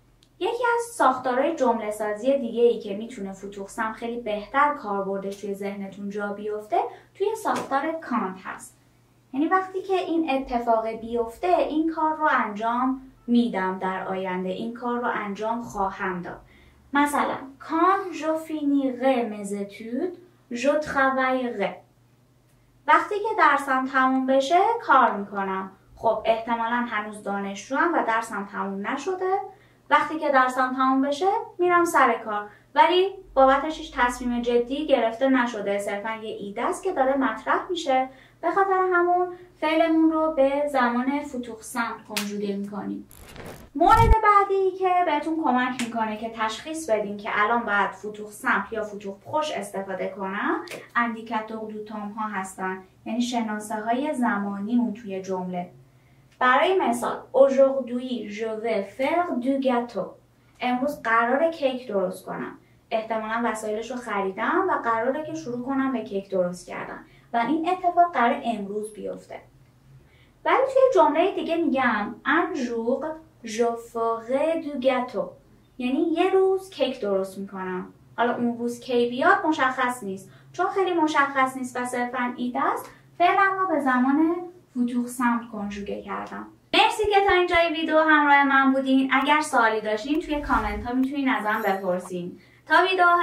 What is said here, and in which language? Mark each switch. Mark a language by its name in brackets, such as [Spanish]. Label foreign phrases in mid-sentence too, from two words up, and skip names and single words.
[Persian] یکی از ساختارهای جمله سازی دیگه ای که میتونه [French] futur simple [Persian] خیلی بهتر کاربردش توی ذهنتون جا بیفته توی ساختار کانت هست. یعنی وقتی که این اتفاق بیفته این کار رو انجام میدم در آینده، این کار رو انجام خواهم داد. [French] مثلا quand je finirai mes études je travaillerai. [Persian] وقتی که درسم تموم بشه کار میکنم. خب احتمالا هنوز دانشجوام و درسم تموم نشده. وقتی که درسم تموم بشه میرم سر کار، ولی بابتش هیچ تصمیم جدی گرفته نشده، صرفا یه ایده است که داره مطرح میشه. به خاطر همون فعلمون رو به زمان [French] futur simple [Persian] کنجوگه میکنیم. مورد بعدی که بهتون کمک میکنه که تشخیص بدین که الان باید [French] futur simple [Persian] یا [French] futur proche [Persian] استفاده کنم [French] indicateur de temps [Persian] ها هستن، یعنی شناسه های زمانی اون توی جمله. [French] برای مثال aujourd'hui je vais faire du gâteau. [Persian] امروز قراره کیک درست کنم. احتمالا وسایلش رو خریدم و قراره که شروع کنم به کیک درست کردن و این اتفاق قراره امروز بیفته. ولی توی جمله دیگه میگم [French] un jour je ferai du gâteau، [Persian] یعنی یه روز کیک درست میکنم. حالا اون روز کی بیاد مشخص نیست، چون خیلی مشخص نیست و صرفا ایده است. فعلا رو به زمان [French] futur simple [Persian] کنجوگه کردم. مرسی که تا اینجای ویدیو همراه من بودین. اگر سوالی داشتین توی کامنت ها میتونین ازم بپرسین.